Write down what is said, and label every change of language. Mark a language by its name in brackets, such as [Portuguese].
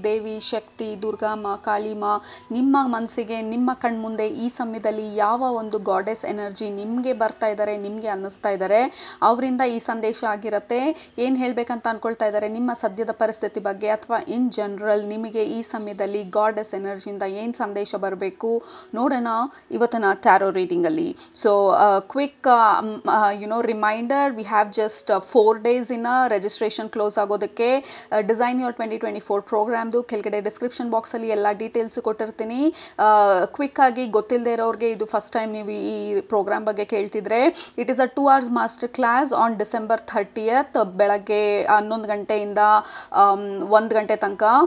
[Kannada] ದೇವಿ, ಶಕ್ತಿ, ದುರ್ಗಾಮ, ಕಾಳಿಮ, ನಿಮ್ಮ ಮನಸ್ಸಿಗೆ ನಿಮ್ಮ ಕಣ್ಮುಂದೆ ಈ ಸಮಯದಲ್ಲಿ ಯಾವ ಒಂದು ಗಾಡೆಸ್ ಎನರ್ಜಿ ನಿಮಗೆ ಬರ್ತಾ ಇದ್ದಾರೆ, ನಿಮಗೆ ಅನ್ನಿಸ್ತಾ ಇದ್ದಾರೆ, ಅವರಿಂದ ಈ ಸಂದೇಶ ಆಗಿರುತ್ತೆ. ಏನು ಹೇಳಬೇಕಂತ ಅಂದ್ಕೊಳ್ತಾ ಇದ್ದಾರೆ ನಿಮ್ಮ ಸದ್ಯದ ಪರಿಸ್ಥಿತಿ ಬಗ್ಗೆ, ಅಥವಾ ಇನ್ ಜನರಲ್ ನಿಮಗೆ ಈ ಸಮಯದಲ್ಲಿ ಗಾಡೆಸ್ ಎನರ್ಜಿಯಿಂದ ಏನು ಸಂದೇಶ ಬರಬೇಕು ನೋಡೋಣ ಇವತ್ತಿನ ಟಾರೋ ರೀಡಿಂಗಲ್ಲಿ. [English] so quick reminder, we have just 4 days in a registration close [Kannada] ಆಗೋದಕ್ಕೆ. ಡಿಸೈನ್ ಯೋರ್ 2024 ಪ್ರೋಗ್ರಾಮ್ದು ಕೆಳಗಡೆ ಡಿಸ್ಕ್ರಿಪ್ಷನ್ ಬಾಕ್ಸಲ್ಲಿ ಎಲ್ಲ ಡೀಟೇಲ್ಸ್ ಕೊಟ್ಟಿರ್ತೀನಿ. ಕ್ವಿಕ್ ಆಗಿ ಗೊತ್ತಿಲ್ಲದೆ ಇರೋರಿಗೆ, ಇದು ಫಸ್ಟ್ ಟೈಮ್ ನೀವು ಈ ಪ್ರೋಗ್ರಾಮ್ ಬಗ್ಗೆ ಕೇಳ್ತಿದ್ರೆ, [English] it is a 2 hours master class on December 30th [Kannada] ಬೆಳಗ್ಗೆ 11 ಗಂಟೆಯಿಂದ 1 ಗಂಟೆ ತನಕ.